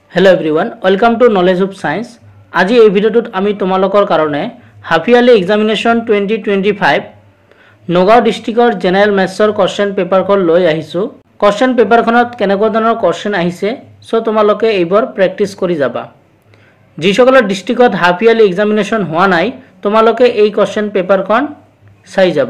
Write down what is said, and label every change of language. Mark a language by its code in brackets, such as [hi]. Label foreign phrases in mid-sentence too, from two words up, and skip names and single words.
[en] hello everyone welcome to Knowledge of Science. [as] आज এই ভিডিওটোত আমি তোমালোকৰ কাৰণে [en] half yearly examination [as] 2025 নগাঁও ডিস্ট্ৰিক্টৰ [en] general maths question paper [as] লৈ আহিছো। [en] question paper [as] কেনেকুৱা ধৰণৰ কোৱেশ্চন আহিছে সো তোমালোকে এইবোৰ প্ৰেক্টিছ কৰি যাবা। যিসকলৰ ডিস্ট্ৰিক্টত [en] half yearly examination [as] হোৱা নাই তোমালোকে এই [en] question paper [as] চাই যাবা।